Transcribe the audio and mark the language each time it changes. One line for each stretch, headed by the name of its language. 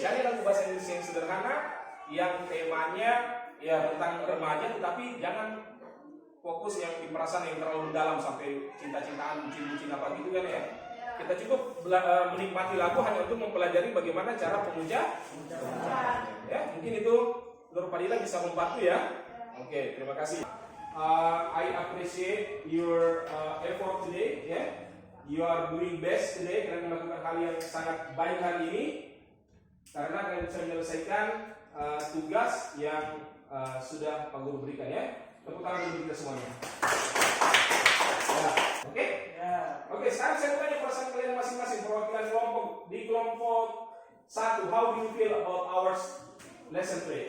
Indonesian: Cari lagu bahasa Inggris yang sederhana, yang temanya ya tentang remaja, tetapi jangan fokus yang di perasaan yang terlalu mendalam sampai cinta-cintaan, bucin-bucin apa gitu kan ya. Kita cukup menikmati lagu hanya untuk mempelajari bagaimana cara pengucapan. Ya, mungkin itu Nur Padilla bisa membantu ya. Oke, terima kasih.
English: I appreciate your effort today. Ya, you are doing best today.
Indonesian: Kalian melakukan hal yang sangat baik hari ini karena kalian bisa menyelesaikan tugas yang sudah Pak Guru berikan ya. Tepuk tangan dulu kita semuanya. Ya, oke? Oke, sekarang saya tanya perasaan kalian masing-masing perwakilan kelompok di kelompok 1.
English: How do you feel about our lesson 3?